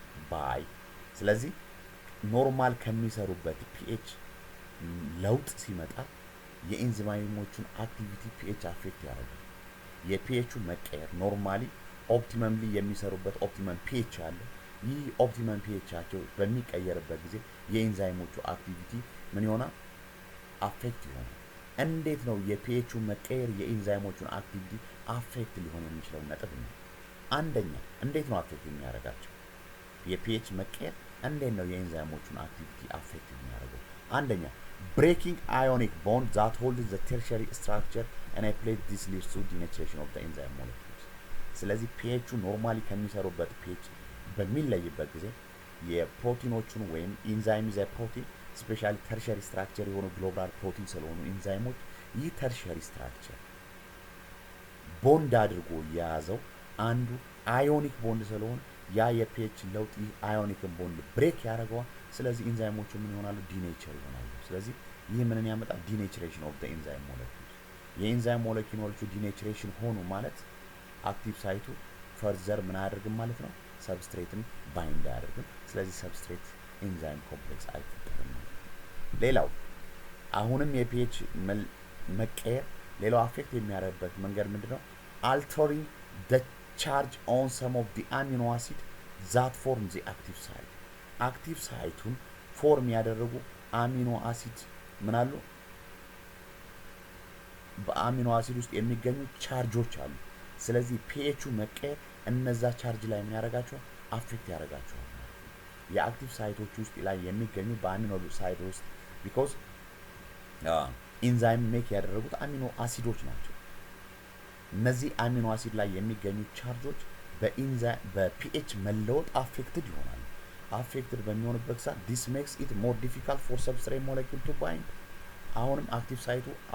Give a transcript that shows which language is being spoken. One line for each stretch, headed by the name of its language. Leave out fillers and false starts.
Amharic: by ስለዚህ ኖርማል ከሚሰሩበት ፒኤች ለውጥ ሲመጣ የኢንዛይሞቹን አክቲቪቲ ፒኤች አፌክት ያደርጋል። የፒኤቹ መቀየር ኖርማሊ ኦፕቲመምሊ የሚሰሩበት ኦፕቲመም ፒኤች አለ። ይህ ኦፕቲመም ፒኤቻቸው በሚቀየርበት ጊዜ የኢንዛይሞቹ አክቲቪቲ ምን ይሆናል? አፌክት ይሆናል። እንዴት ነው የፒኤቹ መቀየር የኢንዛይሞቹን አክቲቪቲ አፌክት ሊሆን የሚችለው ነጥብ ነው። አንደኛ እንዴት ነው አፌክት የሚያደርጋቸው? የፒኤች መቀየር እንዴት ነው የኢንዛይሞቹን አክቲቪቲ አፌክት የሚያደርገው?
English: አንደኛ breaking ionic bond that holds the tertiary structure and I plate this leads to denaturation of the enzyme molecules.
Amharic: ስለዚህ ፒኤቹ ኖርማሊ ከሚሰሩበት ፒኤች በሚለይበት ጊዜ የፕሮቲኖቹን ወይም ኢንዛይም ዘ ፕሮቲን ስፔሻሊ ተርሸሪ ስትራክቸር የሆኑ ግሎባል ፕሮቲን ስለሆኑ ኢንዛይሞች ይህ ተርሸሪ ስትራክቸር ቦንድ አድርጎ የያዘው አንዱ አዮኒክ ቦንድ ስለሆነ ያ የፒኤች ለውጥ ይህ አዮኒክን ቦንድ ብሬክ ያደርገዋል። ስለዚህ ኢንዛይሞቹ ምን ይሆናሉ? ዲኔቸር ይሆናሉ። ስለዚህ ይህ ምንን ያመጣል? ዲኔቸሬሽን ኦፍ ዘ ኢንዛይም ሞለኪውልስ። የኢንዛይም ሞለኪውሎቹ ዲኔቸሬሽን ሆኑ ማለት አክቲቭ ሳይቱ ፈርዘር ምን አያደርግም ማለት ነው? ሰብስትሬትን ባይንድ አያደርግም። ስለዚህ ሰብስትሬት ኢንዛይም ኮምፕሌክስ አይፈጠርም ማለት ነው። ሌላው አሁንም የፒኤች መቀየር ሌላው አፌክት የሚያደርግበት መንገድ ምንድነው?
English: altering the charge on some of the amino acid that form the active site.
Amharic: አክቲቭ ሳይቱን ፎርም ያደረጉ አሚኖ አሲድ ምን አሉ? በአሚኖ አሲድ ውስጥ የሚገኙ ቻርጆች አሉ። ስለዚህ ፒኤቹ መቀየር እነዛ ቻርጅ ላይ ምን ያደርጋቸዋል? አፌክት ያደርጋቸዋል። የአክቲቭ ሳይቶች ውስጥ ላይ የሚገኙ በአሚኖ ሳይት ውስጥ ቢኮዝ ኢንዛይም ሜክ ያደረጉት አሚኖ አሲዶች ናቸው። እነዚህ አሚኖ አሲድ ላይ የሚገኙ ቻርጆች በፒኤች መለወጥ አፌክትድ ይሆናሉ። አፌክትድ በሚሆንበት ሰዓት
English: this makes it more difficult for substrate molecule to bind።
Amharic: አሁንም አክቲቭ ሳይቱ